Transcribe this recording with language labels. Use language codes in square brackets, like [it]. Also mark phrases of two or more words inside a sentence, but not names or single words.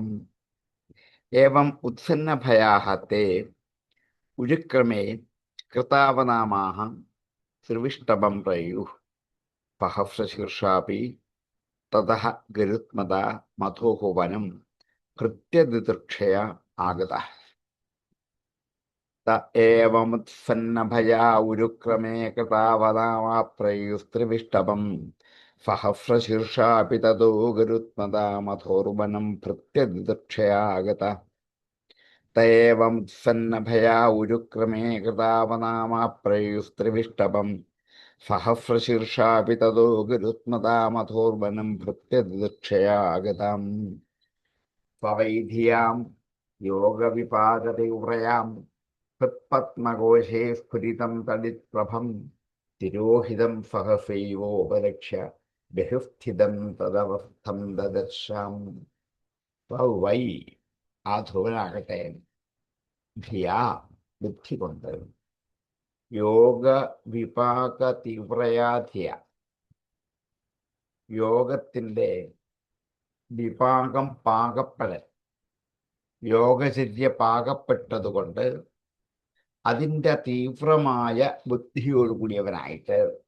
[sa] ഏവം ഉത്സന്നഭയാഃ തേ ഉരുക്രമേ കൃതാവനാമാഃ ത്രിവിഷ്ടപം പ്രയുഃ സഹസ്രശീർഷാപി തതഃ ഗരുത്മതാ മധോഹ വനം ഭൃത്യദിദൃക്ഷയ ആഗതഃ. त एवमुत्सन्नभया उरुक्रमे कृतावदामाप्रयुस्त्रिविष्टपम् सहस्रशीर्षापि ततो गुरुत्मदामथोर्वनं भृत्यदिदक्षया त एवमुत्सन्नभया उरुक्रमे कृतावदामाप्रयुस्त्रिविष्टपम् सहस्रशीर्षापि ततो गुरुत्मदामथोर्वनं भृत्यदिदक्षया स्ववैधियां योगविपाकतीव्रयां हृत्पद्मकोशे स्फुरितं तडित्प्रभं तिरोहितं सहसैवोपलक्ष्य ബഹുസ്ഥിതം തദവസ്ഥം ദദർശാം. [ml] വൈ ആ ധ്രുവനാകട്ടെ ധിയാ ബുദ്ധി കൊണ്ട് [sa] യോഗ വിപാക തീവ്രയാധിയ [ml] യോഗത്തിൻ്റെ വിപാകം പാകപ്പെടൽ യോഗചര്യ പാകപ്പെട്ടതുകൊണ്ട് അതിൻ്റെ തീവ്രമായ ബുദ്ധിയോടുകൂടിയവനായിട്ട്